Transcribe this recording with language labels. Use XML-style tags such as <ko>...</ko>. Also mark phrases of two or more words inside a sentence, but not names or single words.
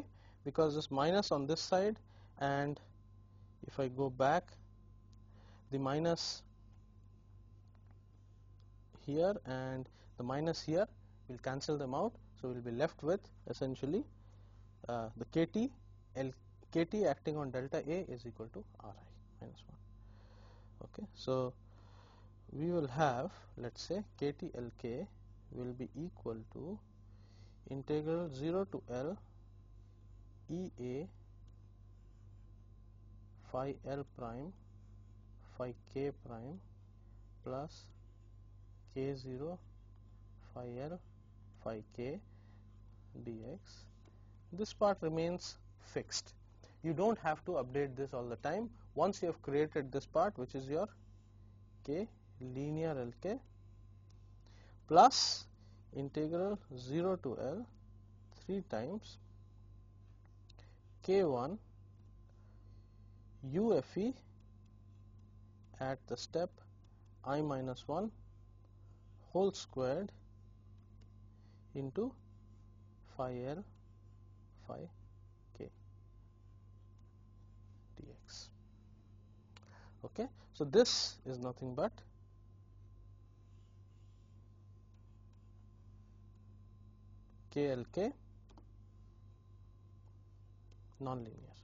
<en>Because this minus on this side, and if I go back, the minus here and the minus here will cancel them out, so we will be left with essentially the KT acting on delta A is equal to Ri minus 1. Okay, so we will have, let's say, KTLK will be equal to integral 0 to L EA phi L prime phi K prime plus K0 phi L phi K dx. This part remains fixed. You don't have to update this all the time. Once you have created this part, which is your K linear LK plus integral 0 to L 3 times K1 UFE at the step I minus 1 whole squared into phi L phi K dx. Okay, so this is nothing but KLK nonlinear.</en>